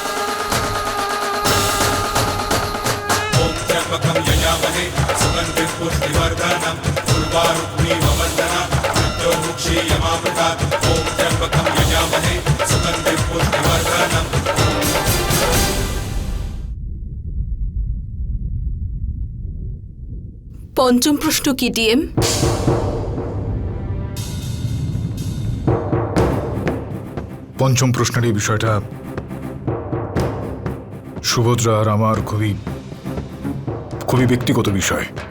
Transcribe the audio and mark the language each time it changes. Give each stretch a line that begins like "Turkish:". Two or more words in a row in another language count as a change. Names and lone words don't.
Sanskrit: ओम त्र्यंबकं यजामहे सुगन्धिं पुष्टिवर्धनम् उर्वारुकमिव बन्धनात् मृत्युर्मुक्षीयमामृतात्। ओम त्र्यंबकं यजामहे सुगन्धिं पुष्टिवर्धनम्।
Bangla: পঞ্চম প্রশ্ন কি ডিএম? পঞ্চম প্রশ্নের এই বিষয়টা সুভদ্রা আর আমার খুবই ব্যক্তিগত বিষয়।